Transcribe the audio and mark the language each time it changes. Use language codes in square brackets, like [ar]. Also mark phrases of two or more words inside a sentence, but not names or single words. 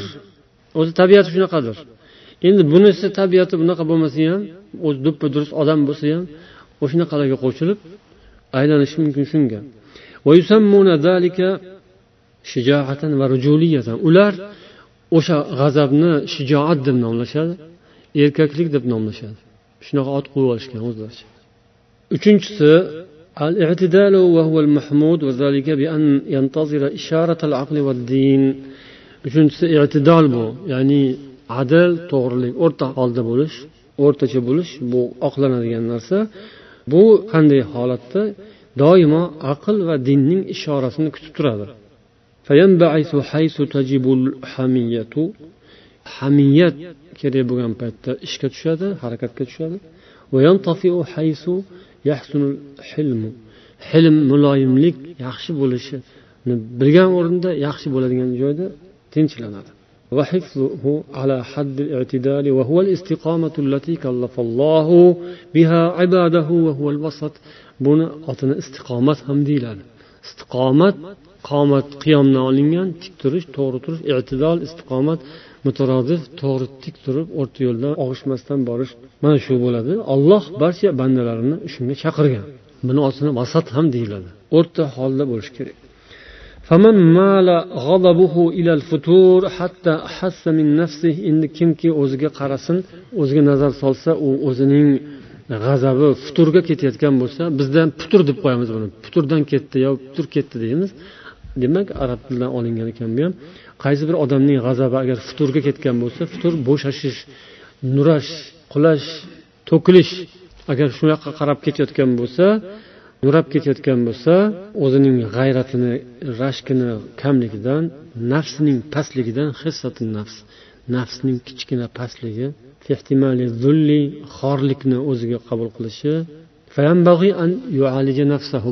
[uz] O'zi tabiati shunaqadir. Endi bunisi tabiati bunaqa bo'lmasa ham, o'zi do'ppa durust odam bo'lsa ham, o'shanaqalarga qo'shilib aylanishi mumkin shunga. [ar] ويسمون ذلك شجاعة ورجولية. [uz] Ular o'sha g'azabni shijoat deb nomlashadi, erkaklik deb nomlashadi. Shunaqa ot qo'yib olishgan o'zlaricha. [ar] Uchinchisi الاعتدال وهو المحمود وذلك بأن ينتظر إشارة العقل والدين. [uz] Uchinchisi i'tidal bu, ya'ni adil, to'g'rilik, o'rta holda bo'lish, o'rtacha bo'lish, bu oqlanadigan narsa. Bu qanday holatda? Doimo aql va dinning ishorasini kutib turadi. [ar] فينبعث حيث تجب الحمية. [uz] Hamiyat kerak bo'lgan paytda ishga tushadi, harakatga tushadi. [ar] وينطفئ حيث يحسن الحلم. [uz] Hilm, muloyimlik yaxshi bo'lishini bilgan o'rinda, yaxshi bo'ladigan joyda tinchlanadi. [ar] وحفظه على حد الاعتدال وهو الاستقامة التي كلف الله بها عباده وهو الوسط. [uz] buni otini istiqomat ham deyiladi. Istiqomat qomat qiyomdan olingan, tik turish, to'g'ri turish, i'tidol, istiqomat, mutarodif, to'g'ri tik turib, o'rta yo'ldan og'ishmasdan borish. Mana shu bo'ladi. Alloh barcha bandalarini shunga chaqirgan. Buni otini vasat ham deyiladi. O'rta holda bo'lish kerak. [ar] فمن مال غضبه إلى الفتور حتى حس من نفسه إن [uz] kimki o'ziga qarasin, o'ziga nazar solsa, u o'zining g'azabi futurga ketayotgan bo'lsa, bizdan putur deb qo'yamiz buni. Puturdan ketdi yo putur ketdi deymiz. Demak, arab tilidan olingan ekan bu ham. Qaysi bir odamning g'azabi agar futurga ketgan bo'lsa, futur bo'shashish, nurash, qulash, to'kilish agar shunaqa qarab ketayotgan bo'lsa, nurab ketayotgan bo'lsa, o'zining g'ayratini, rashkini kamligidan, nafsining pastligidan, [ar] خسة النفس, [uz] nafsning kichkina pastligi, [ar] احتمال الذل, [uz] xorlikni o'ziga qabul qilishi, [ar] فينبغي أن يعالج نفسه.